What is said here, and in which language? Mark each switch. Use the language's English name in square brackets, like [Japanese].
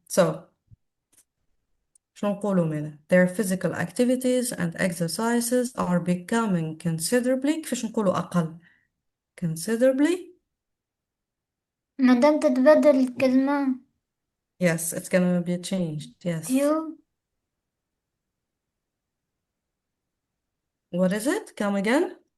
[English] so شنو نقولوا منه؟ their physical activities and exercises are becoming considerably. [Arabic] كيفاش نقولوا أقل؟ considerably. مدام تتبدل الكلمة. [English] yes it's gonna be changed. yes few. what is it? come again.